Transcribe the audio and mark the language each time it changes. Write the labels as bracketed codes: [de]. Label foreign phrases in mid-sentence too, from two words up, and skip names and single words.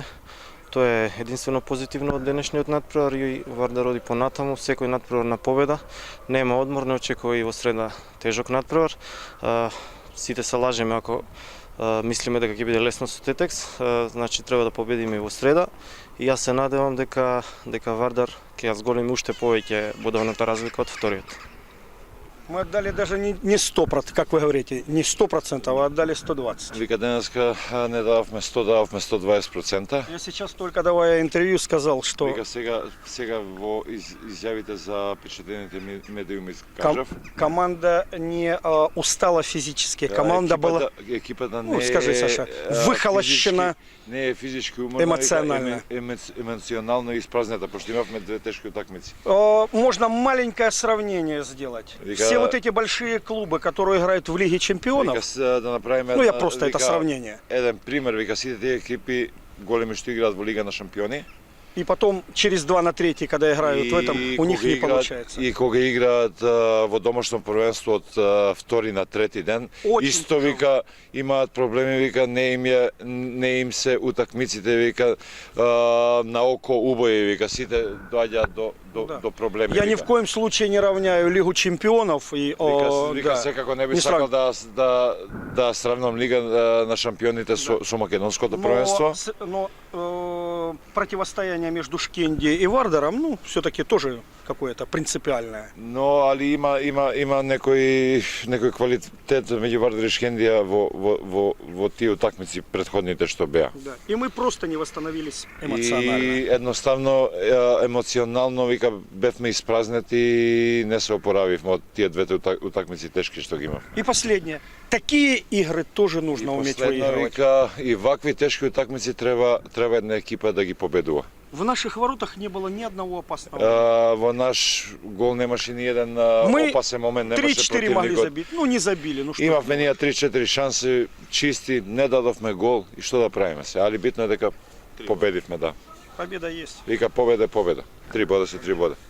[mk] Тоа е единствено позитивно од денешниот надпревар и Вардар оди понатаму, секој надпревар на победа, нема одмор, не очекува и во среда тежок надпревар. Сите се лажеме ако мислиме дека ќе биде лесно со Тетекс, значи треба да победиме и во среда и јас се надевам дека Вардар ќе ја зголеми уште повеќе бодовната разлика од вториот. [ru] Мы отдали даже не 100%, как вы говорите, не 100%, а отдали 120%. [mk] Вика денеска не дававме 100, дававме 120%. [ru] Я сейчас только давая интервью сказал, что [mk] Вика сега во изјавите за впечатлените медиуми кажав. [ru] Команда не устала физически, команда была, [mk] екипата не [ru] ну, скажи, Саша, выхолощена, [mk] не е физички уморна, емоционално. Емоционално испразната, пошто имавме две тешки утакмици. [ru] Можно маленькое сравнение сделать. Все вот эти большие клубы, которые играют в Лиге Чемпионов, [mk] Вика, да направиме [ru] ну я просто это сравнение. [mk] Еден пример, вика сите тие екипи големи што играат во Лига на шампиони. [ru] И потом через 2 на 3, когда играют в этом, у них не получается. [mk] И кога играат во домашно првенство од 2 на 3 ден, [ru] Очень [mk] исто вика имаат проблеми, вика не им се утакмиците, вика на око убои, вика сите доаѓаат до проблеми. [ru] Я ни в коем случае не равняю Лигу Чемпионов и [mk] Вика секако не би сакал да сравнам Лига на шампионите со македонското првенство. [ru] Но противостояние между Шкенди и Вардаром, ну, все-таки тоже какое-то принципиальное. [mk] Но али има некој квалитет меѓу Вардар и Шкендија во тие утакмици претходните што беа. Да. [ru] И мы просто не восстановились емоционално. [mk] И едноставно емоционално вика бевме испразнети и не се опоравивме од тие двете утакмици тешки што ги имав. [ru] И последнее. Такие игры тоже нужно уметь выигрывать. [mk] Вика и вакви тешки утакмици треба една екипа да ги победува. [ru] В наших воротах не было ни одного опасного. [mk] Во наш гол немаше ни еден опасен момент, немаше [ru] 3-4 могли забить, ну не забили. Ну, [mk] имавме ние 3-4 шанси, чисти, не дадовме гол и што да правиме се, али битно е дека победивме, да. [ru] Победа есть. [mk] Вика победа е победа. 3 бода се 3 бода.